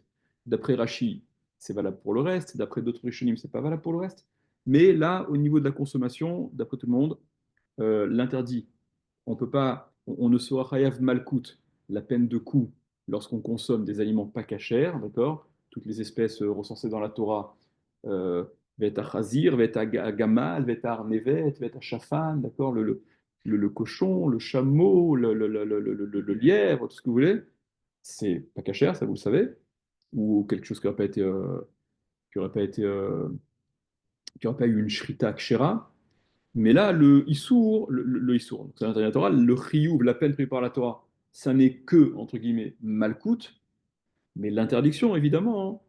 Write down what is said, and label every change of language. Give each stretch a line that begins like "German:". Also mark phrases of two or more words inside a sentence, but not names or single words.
French: D'après Rashi, c'est valable pour le reste. D'après d'autres Rishonim, c'est pas valable pour le reste. Mais là, au niveau de la consommation, d'après tout le monde, l'interdit, on peut pas, on ne sera
Hebrew: חייב מלקות,
French: la peine de coût, lorsqu'on consomme des aliments pas cachers, d'accord? Toutes les espèces recensées dans la Torah,
Hebrew: euh, ואת חזיר, ואת גמל, ואת ארנבת, ואת שפן,
French: d'accord? Le cochon, le chameau, le lièvre, tout ce que vous voulez, c'est pas cachère, ça vous le savez, ou quelque chose qui n'aurait pas été, qui aurait pas été, qui aurait pas eu une
Hebrew: שחיטה כשרה.
French: Mais là, le Issour, le Issour, donc c'est l'interdit de la Torah, le Chiyuv, la peine prévue par la Torah, ça n'est que, entre guillemets, Malkout, mais l'interdiction, évidemment, hein.